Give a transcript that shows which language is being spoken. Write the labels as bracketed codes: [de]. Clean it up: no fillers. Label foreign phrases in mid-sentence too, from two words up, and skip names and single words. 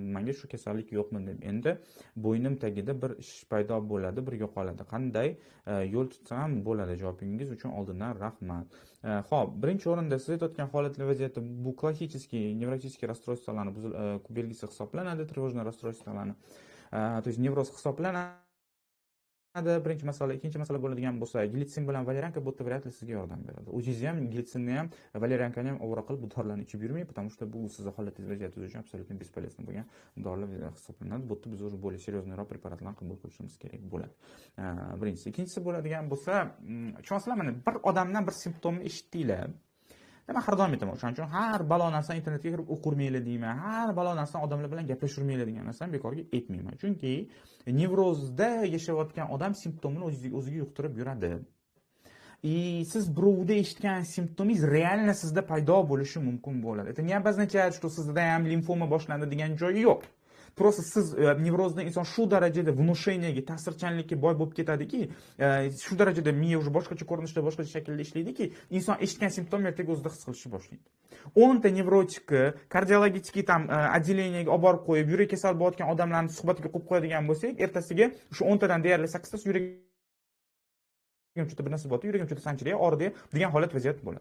[uz] Menga shu kasallik yo'qmi deb. Endi bo'ynim tagida bir ish paydo bo'ladi, bir yo'qoladi. Qanday yo'l tutsam bo'ladi? Javobingiz uchun oldindan rahmat. Xo'p, birinchi o'rinda siz aytayotgan holatli vaziyatda bu klassik nevrotik расстройстволарning belgisi hisoblanadi, [ru] тревожное расстройстволарni. То есть [uz] nevroz hisoblanadi. Birinchi masala, ikkinchi masala bo'ladigan bo'lsa, glitsin bilan valerianka bu [ru] вряд ли [uz] sizga yordam beradi. O'zingiz ham glitsinni ham, valeriankani ham ovora qilib bu dorilarni ichib yurmang, [ru] потому что [uz] bu sizning holatingiz vaziyatingiz uchun [ru] абсолютно бесполезно [uz] bo'lgan dorilar hisoblanadi. Bu yerda biz [ru] уже более [uz] серьезныйroq preparatlarni qabul qilishimiz kerak bo'ladi. Birinchisi, ikkinchisi bo'ladigan bo'lsa, tushunasizlar, mana bir odamdan bir simptomni eshitdinglar. Men har doim aytaman, o'shaning uchun har balo narsani internetga kirib o'qirmaylar deyman. Har balo narsani odamlar bilan gaplashirmaylar degan narsani bekorga aytmayman. Chunki nevrozda yashayotgan odam simptomini o'ziga yuqtirib yuradi. Siz birovda eshitgan simptomingiz реально sizda paydo bo'lishi mumkin bo'ladi. [ru] Это не обозначает, что [uz] sizda ham limfoma boshlandi degan joyi yo'q. Просто siz nevrozda inson shu darajada внушениyaga, ta'sirchanlikka boy bo'lib ketadiki, shu darajada miya уже boshqacha ko'rinishda, boshqacha shaklda ishlaydiki, inson eshitgan simptom ertaga o'zida his qilishni boshlaydi. 10 ta nevrotikni kardiologik tam отделениyaga olib borib qo'yib, yurak kasal bo'layotgan odamlarni suhbatga qo'yib qo'yadigan bo'lsak, ertasiga shu 10 tadan deyarli 8 tasi yuragim juda bir narsa bo'ldi, yuragim juda sanchiraya, og'ridi degan holat vaziyat bo'ladi.